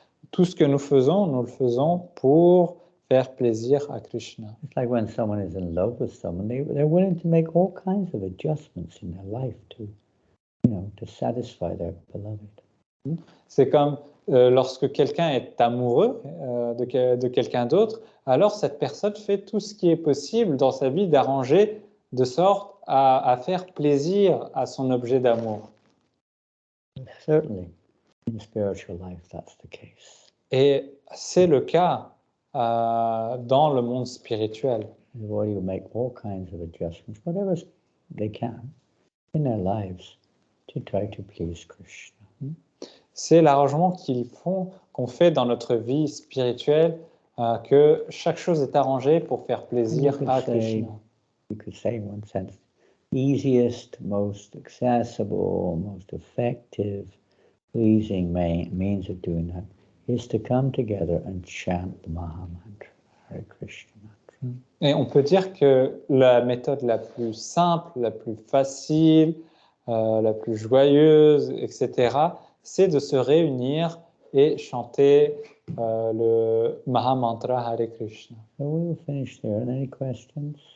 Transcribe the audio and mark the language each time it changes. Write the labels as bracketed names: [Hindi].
[French] Tout ce que nous le faisons pour faire plaisir à Krishna. [English] It's like when someone is in love with someone, they're willing to make all kinds of adjustments in their life to satisfy their beloved. [French] C'est comme lorsque quelqu'un est amoureux de quelqu'un d'autre, alors cette personne fait tout ce qui est possible dans sa vie d'arranger de sorte à faire plaisir à son objet d'amour. [English] Certainly, in spiritual life, that's the case. [French] Et c'est le cas dans le monde spirituel. [English] Everybody will make all kinds of adjustments, whatever they can, in their lives to try to please Krishna. [French] C'est l'arrangement qu'on fait dans notre vie spirituelle, que chaque chose est arrangée pour faire plaisir à Krishna. [English] You could say, in one sense, easiest, most accessible, most effective, pleasing means of doing that is to come together and chant the Maha Mantra, Hare Krishna Mantra. [French] Et on peut dire que la méthode la plus simple, la plus facile, la plus joyeuse, etc., c'est de se réunir et chanter le Maha Mantra Hare Krishna. [English] So we'll finish there. Any questions?